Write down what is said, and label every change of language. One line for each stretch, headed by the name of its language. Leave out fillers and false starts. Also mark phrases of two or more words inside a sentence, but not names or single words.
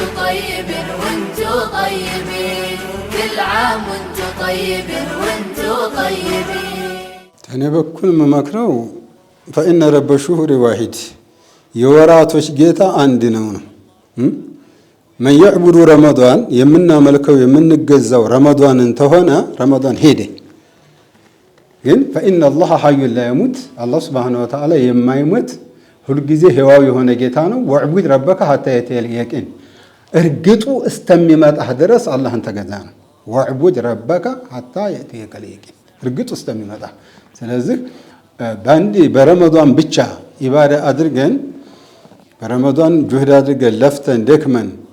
Arabic: طيبين وانتو طيبين كل عام وانتو طيبين وانتو طيبين
Amharic: እኔ በኩል መመክረው
Arabic: فإن رب الشهور واحد
Amharic: የወራቶች ጌታ አንድ ነው።
Arabic: من يعبد رمضان
Amharic: የምናመልከው የምንገዛው ረመዳንን ተሆነ ረመዳን ሄደ። ግን
Arabic: فإن الله حي لا يموت
Amharic: አላህ
Arabic: سبحانه وتعالى
Amharic: የማይሞት ሁልጊዜ ሕያው የሆነ ጌታ ነው።
Arabic: واعبد ربك حتى يأتيك اليقين
Amharic: እርግጡ እስከሚመጣህ ድረስ አላህን ተገዛ ነው።
Arabic: واعبد ربك حتى يأتيك اليقين
Amharic: እርግጡ እስከሚመጣ። ስለዚህ በአንድ በረመዳን ብቻ ኢባዳ አድርገን በረመዳን ጁህድ አድርገን ለፍተን ደክመን